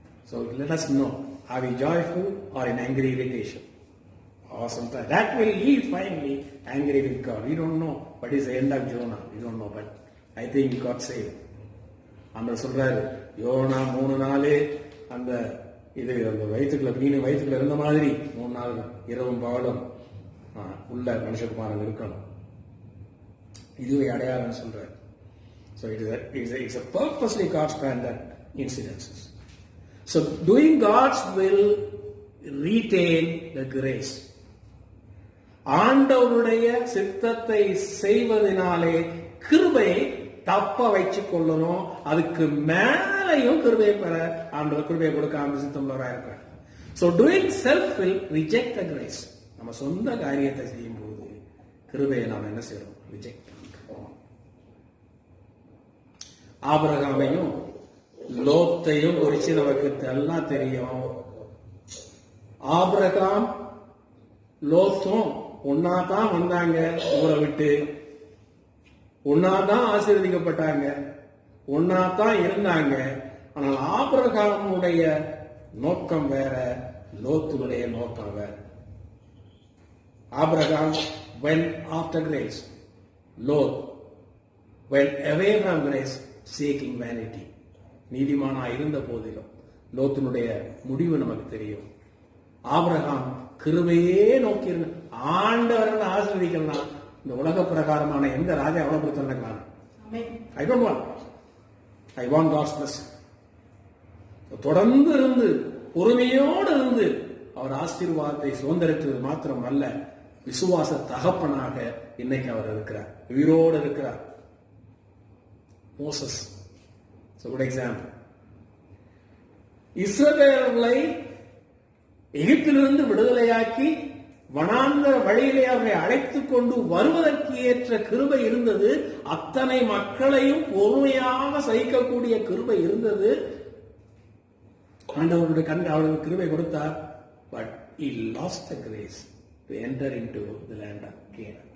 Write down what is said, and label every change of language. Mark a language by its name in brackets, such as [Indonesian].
[English] So let us know, are we joyful or in angry irritation? Awesome. That will lead finally angry with God. We don't know what is the end of Jonah. We don't know, but I think he got saved. [Tamil] அந்த சொல்றாரு, YONO 3 நாள் அந்த இது அந்த வயிற்றுக்குள்ள மீன் வயிற்றுக்குள்ள இருந்த மாதிரி 3 நாள் இரவும் பகலும் உள்ள மனுஷகுமாரன் இருக்கணும். இதுவே அடையாளம் சொல்றாரு. [English] So it's a purposely God's plan, that incidences. So doing God's will retain the grace. [Tamil] ஆண்டவருடைய சித்தத்தை செய்வதனாலே கிருபையை தப்ப வச்சு கொள்ளணும். அதுக்கு மேலையும் கிருபையை பெற ஆண்டவர் கிருபையை கொடுக்க ஆண்டு சித்தமுள்ளவராக இருக்கிறார். [English] So doing self will reject the grace. [Tamil] நம்ம சொந்த காரியத்தை செய்யும் போது கிருபையை நாம் என்ன செய்யறோம்? ரிஜெக்ட் பண்ணுறோம். ஆபிரகாமையும் லோத்தையும் குறித்து நமக்கு எல்லாம் தெரியும். ஆபிரகாம் லோத்தும் ஒன்னாதான் வந்தாங்க, ஊரை விட்டு ஒன்னாதான் ஆசீர்வதிக்கப்பட்டாங்க, ஒன்னாதான் இருந்தாங்க. ஆனால் ஆபிரகாமுடைய நோக்கம் வேற, லோத்துடைய நோக்கம் வேற. [English] Abraham went after grace. Lot went away from grace, seeking vanity. [Tamil] நீதிமானா இருந்த போதிலும் லோத்தினுடைய முடிவு நமக்கு தெரியும். ஆபிரகாம் கிருபையே நோக்கி இருந்த ஆண்டவர்கள் ஆசீர்வதிக்கலாம். இந்த உலக பிரகாரமான எந்த ராஜா எவ்வளவு கொடுத்தாங்க? [English] I don't want. I want God's blessing. [Tamil] தொடர்ந்து இருந்து பொறுமையோடு இருந்து அவர் ஆசீர்வாதத்தை சுதந்திரித்தது மாத்திரம் அல்ல, விசுவாச தகப்பனாக இன்னைக்கு அவர் இருக்கிறார், உயிரோடு இருக்கிறார். Moses [English] Good example. [Tamil] இஸ்ரவேலர்களை எகிப்திலிருந்து விடுதலையாக்கி வனாந்தர வழியிலே அவரை அழைத்துக் கொண்டு வருவதற்கு ஏற்ற கிருபை இருந்தது. அத்தனை மக்களையும் பொறுமையாக சகிக்கக்கூடிய கிருபை இருந்தது. ஆண்டவருடைய அவருக்கு கிருபை கொடுத்தார். [English] But he lost the grace to enter into the land of Canaan.